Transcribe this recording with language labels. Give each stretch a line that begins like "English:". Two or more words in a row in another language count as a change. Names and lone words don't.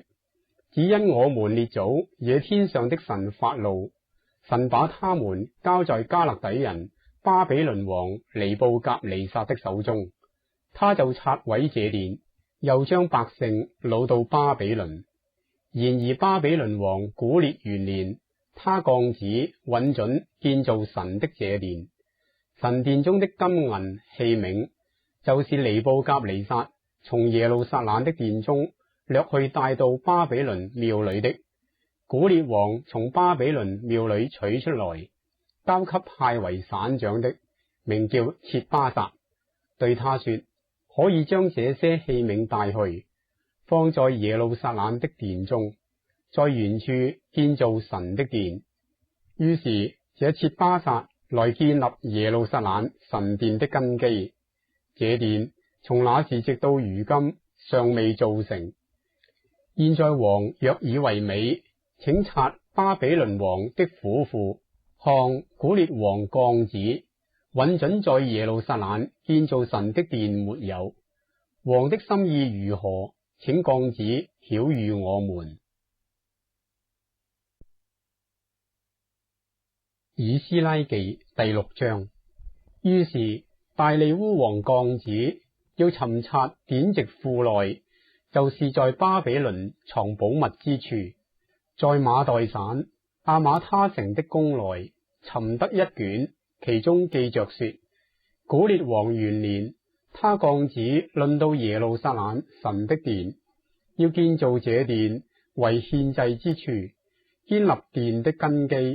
Chinese: 只因我們列祖惹天上的神發怒，神把他們交在加勒底人巴比倫王尼布甲尼撒的手中，他就拆毀這殿，又將百姓擄到巴比倫。然而巴比倫王古列元年， 他降旨允准建造神的這殿。神殿中的金銀器皿，就是尼布甲尼撒從耶路撒冷的殿中掠去帶到巴比倫廟裏的。古列王從巴比倫廟裏取出來，交給派為省長的，名叫設巴撒，對他說：可以將這些器皿帶去，放在耶路撒冷的殿中，在原處建造神的殿。於是這設巴撒來建立耶路撒冷神殿的根基。這殿從那時直到如今尚未造成。現在王若以為美，請察巴比倫王的府庫，看古列王降旨允准在耶路撒冷建造神的殿沒有？王的心意如何？ 請降旨曉諭我們。以斯拉記第6章。於是大利烏王降旨，要尋察典籍庫內，就是在巴比倫藏寶物之處，在馬代省阿馬他城的宮內尋得一卷，其中記着說：古列王元年，他降旨論到耶路撒冷神的殿，要建造這殿為獻祭之處，建立殿的根基。